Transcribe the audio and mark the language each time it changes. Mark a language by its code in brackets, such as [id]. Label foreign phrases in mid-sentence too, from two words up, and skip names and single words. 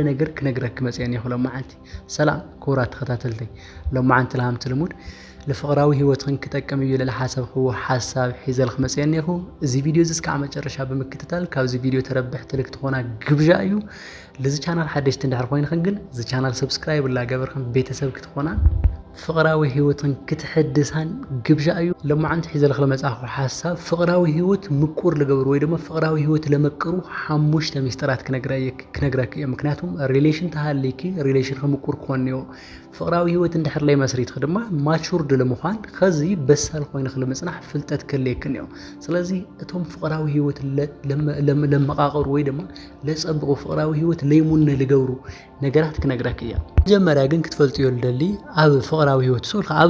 [ti] ነገር ክነግረክ መጽየን ይኽሎም ማዓንቲ ሰላም ክቡራት ተኸታተልተይ ሎማዓንቲ ለሃምቲ ልሙድ ለፍቕራዊ ህይወትክን ክጠቅም እዩ ለሓሰብኽዎ ሓሳብ ሒዘልክ መጽየን ይኹ እዚ ቪድዮ እዚ እስካዕ መጨረሻ ብምክትታል ካብዚ ቪድዮ ተረብሕ ትልክ ትኾና ግብዣ እዩ ለዚ ቻናል ሓደሽቲ እንድሕር ኮይንክን ግን እዚ ቻናል ሰብስክራይብ ላገበርክን ቤተሰብ ክትኾና ፍቕራዊ ህይወትን ክትሕድሳን ግብዣ እዩ ለማዓንቲ ሒዘልክ ለመጻኽዎ ሓሳብ ፍቕራዊ ህይወት ምቁር ልገብሩ ወይ ድማ ፍቕራዊ ህይወት ለመቅሩ ሓሙሽተ ሚስጥራት ክነግረክ እየ ምክንያቱም ሪሌሽን ተሃልይኪ ሪሌሽን ከምቁር ኮንዮ ፍቕራዊ ህይወት እንድሕር ላይ መስሪትክ ድማ ማቹርድ ለምዃን ከዚ በሳል ኮይንክ ለመጽናሕ ፍልጠት ከለይክን እዩ ስለዚ እቶም ፍቕራዊ ህይወት ለመቃቀሩ ወይ ድማ ለጸብቁ ፍቕራዊ ህይወት ለይሙነ ልገብሩ ነገራት ክነግረክ እያ መጀመርያ ግን ክትፈልጥዮ ልደሊ ኣብ ፍቕራዊ ህይወት ሶልካ ኣብ